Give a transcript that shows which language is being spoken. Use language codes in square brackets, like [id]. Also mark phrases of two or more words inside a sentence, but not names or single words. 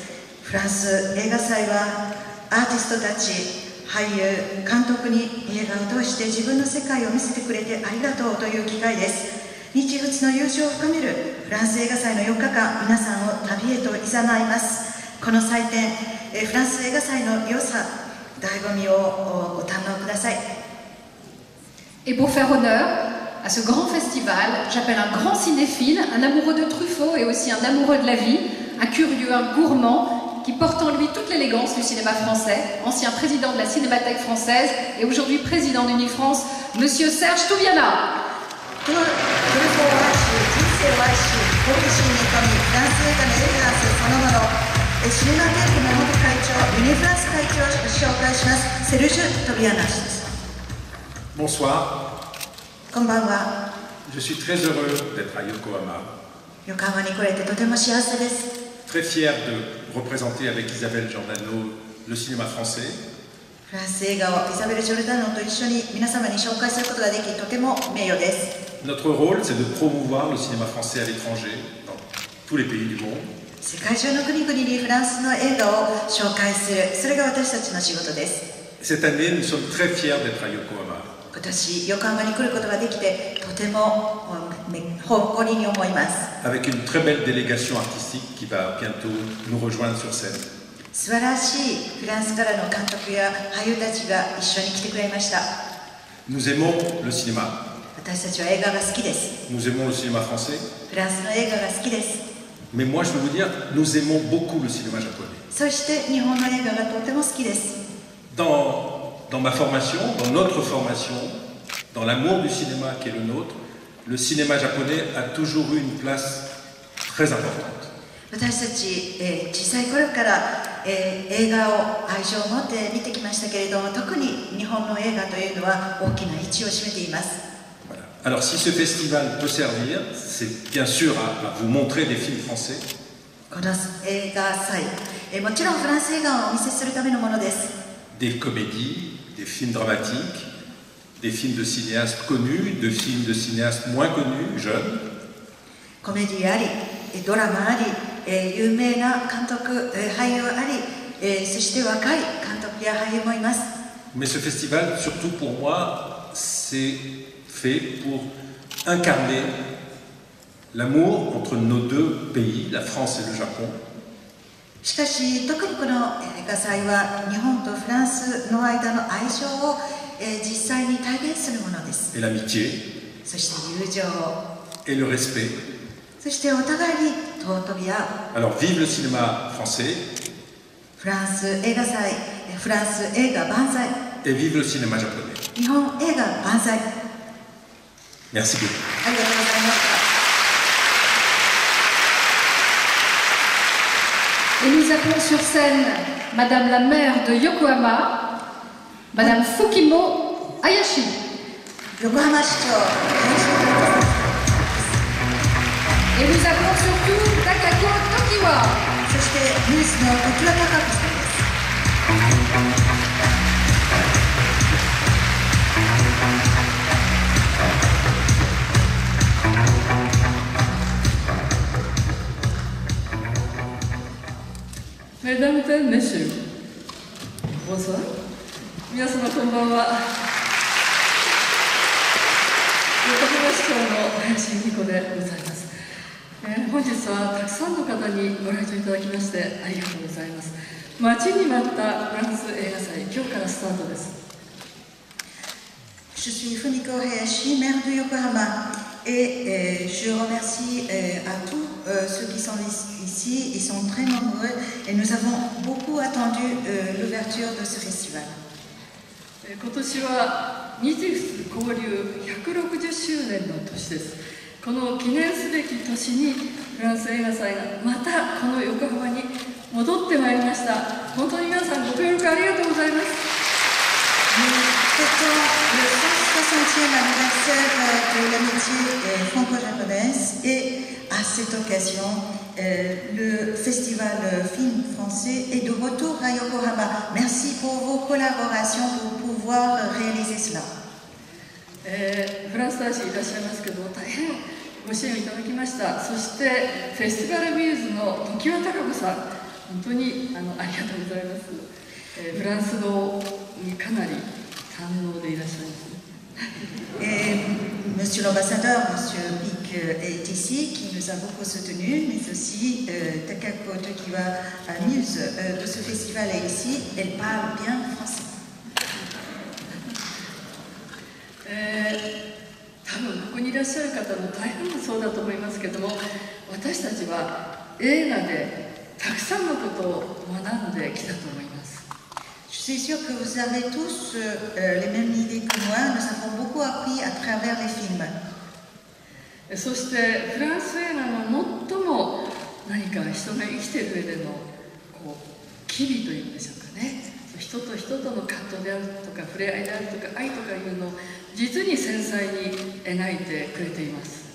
[ja] フランス映画祭はアーティストたち、俳優、監督に映画を通して自分の世界を見せてくれてありがとうという機会です。日仏の友情を深めるフランス映画祭の4日間、皆さんを旅へと誘います。この祭典、フランス映画祭の良さ、醍醐味をご堪能ください。 [fr] Et pour faire honneur à ce grand festival, j'appelle un grand cinéphile, un amoureux de Truffaut et aussi un amoureux de la vie, un curieux, un gourmand, qui porte en lui toute l'élégance du cinéma français, ancien président de la Cinémathèque française et aujourd'hui président d'Unifrance, Monsieur Serge Touviana. [ja] トルフォーは人生を愛し、好奇心に富み、フランス映画のエレガンスそのもの、シネマテークの元会長、ユニフランス会長を紹介します。セルジュ・トビアナ氏です。 [fr] Bonsoir. [ja] こんばんは。 [fr] Je suis très heureux d'être à Yokohama. [ja] 横浜に来れてとても幸せです。 [fr] Très fier de représenter avec Isabelle Giordano le cinéma français. [ja] フランス映画をイザベル・ジョルダノと一緒に皆様に紹介することができとても名誉です。 [fr] Notre rôle, c'est de promouvoir le cinéma français à l'étranger, dans tous les pays du monde. [ja] 世界中の国々にフランスの映画を紹介する、それが私たちの仕事です。 [fr] Cette année, nous sommes très fiers d'être à Yokohama. [ja] 今年横浜に来ることができてとても誇りに思います。 [fr] Avec une très belle délégation artistique qui va bientôt nous rejoindre sur scène. [ja] 素晴らしいフランスからの監督や俳優たちが一緒に来てくれました。 [fr] Nous aimons le cinéma. [ja] 私たちは映画が好きです。 [fr] Nous aimons le cinéma français. [ja] フランスの映画が好きです。 [fr] Mais moi, je veux vous dire, nous aimons beaucoup le cinéma japonais. [ja] そして日本の映画がとても好きです。 [fr] Dans ma formation, dans notre formation, dans l'amour du cinéma qui est le nôtre, le cinéma japonais a toujours eu une place très importante. [ja] 私たち、小さい頃から、映画を愛情を持って見てきましたけれども、特に日本の映画というのは大きな位置を占めています。 [fr] Voilà. Alors si ce festival peut servir, c'est bien sûr à vous montrer des films français. [ja] この映画祭、もちろんフランス映画をお見せするためのものです。 [fr] Des comédies, des films dramatiques, des films de cinéastes connus, de films de cinéastes moins connus, jeunes. [ja] コメディあり、ドラマあり、有名な監督、俳優あり、そして若い監督や俳優もいます。 [fr] Mais ce festival, surtout pour moi, c'est fait pour incarner l'amour entre nos deux pays, la France et le Japon. [ja] しかし、特にこの映画祭は日本とフランスの間の愛情を、実際に体現するものです。 [fr] Et l'amitié. [ja] そして友情。 [fr] Et le respect. [ja] そしてお互いに尊び合う。 [fr] Alors vive le cinéma français. [ja] フランス映画祭、フランス映画万歳。 [fr] Et vive le cinéma japonais. [ja] 日本映画万歳。 [fr] Merci beaucoup. [ja] ありがとうございました。 [fr] Et nous appelons sur scène Madame la maire de Yokohama, Madame Fukimo Hayashi. [ja] 横浜市長、 [fr] Et nous appelons surtout Takako Tokiwa. [ja] そしてニュースの常盤貴子さんです。 [fr] Mesdames et messieurs, bonsoir. [ja] 皆様こんばんは。横浜市長の林由美子でございます。本日はたくさんの方にご来場いただきましてありがとうございます。待ちに待ったフランス映画祭、今日からスタートです。 [fr] Je suis Fumiko Hayashi, maire de Yokohama, et je remercie à tous ceux qui sont ici. Ils sont très nombreux et nous avons beaucoup attendu l'ouverture de ce festival. [ja] 今年は日仏交流160周年の年です。この記念すべき年にフランス映画祭がまたこの横浜に戻ってまいりました。本当に皆さんご協力ありがとうございます。 [fr] Nous fêtons le 160e anniversaire de l'amitié franco-japonaise et à cette occasion, le festival film français est de retour à Yokohama. Merci pour vos collaborations pour pouvoir réaliser cela. [ja] フランス大使いらっしゃいますけども、大変ご支援いただきました。そしてフェスティバルミューズの常盤貴子さん、本当にありがとうございます。フランス語にかなり堪能でいらっしゃいます。 [fr] Monsieur l'ambassadeur, Monsieur Pic est ici, qui nous a beaucoup soutenus, mais aussi Takako Tokiwa, muse de ce festival est ici, elle parle bien français. [ja] 多分ここにいらっしゃる方も大変そうだと思いますけども、私たちは映画でたくさんのことを学んできたと思います。 [fr] Je suis sûre que vous avez tous les mêmes idées que moi. Nous avons beaucoup appris à travers les films. [ja] そしてフランス映画の最も何か人が生きている上での機微というんでしょうかね。人と人との葛藤であるとか触れ合いであるとか愛とかいうのを実に繊細に描いてくれています。